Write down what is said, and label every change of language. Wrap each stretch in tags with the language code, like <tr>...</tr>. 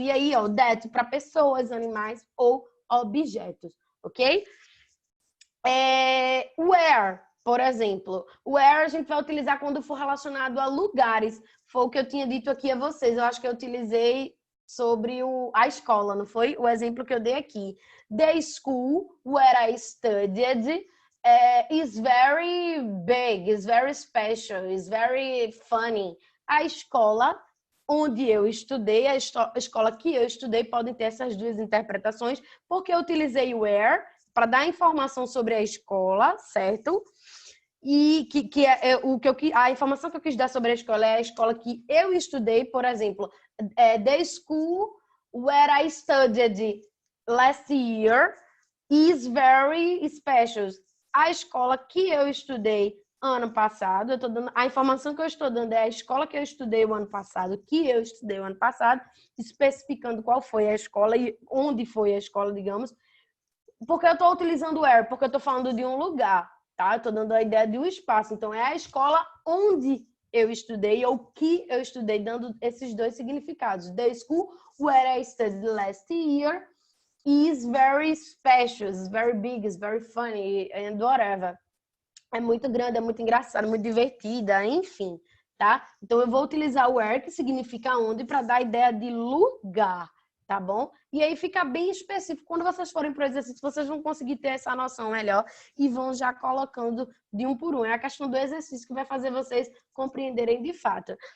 <pt>E aí, ó, that para pessoas, animais ou objetos, ok? Where, por exemplo. Where a gente vai utilizar quando for relacionado a lugares. Foi o que eu tinha dito aqui a vocês. Eu acho que eu utilizei sobre a escola, não foi? O exemplo que eu dei aqui.</pt> <en>The school where I studied is very big, is very special, is very funny.</en> <pt>A escola onde eu estudei, a escola que eu estudei, podem ter essas duas interpretações, porque eu utilizei where para dar informação sobre a escola, certo? E a informação que eu quis dar sobre a escola é a escola que eu estudei, por exemplo,</pt> <en>the school where I studied last year is very special.</en> <pt>A escola que eu estudei ano passado, eu tô dando, a informação que eu estou dando é a escola que eu estudei o ano passado, que eu estudei o ano passado, especificando qual foi a escola e onde foi a escola, digamos, porque eu estou utilizando where, porque eu estou falando de um lugar, tá? Eu estou dando a ideia de um espaço, então é a escola onde eu estudei ou que eu estudei, dando esses dois significados.</pt> <en>The school where I studied last year is very special, is very big, is very funny, and whatever.</en> <pt>É muito grande, é muito engraçada, muito divertida, enfim, tá? Então eu vou utilizar o where, que significa onde, para dar a ideia de lugar, tá bom? E aí fica bem específico. Quando vocês forem para o exercício, vocês vão conseguir ter essa noção melhor e vão já colocando de um por um. É a questão do exercício que vai fazer vocês compreenderem de fato.</pt>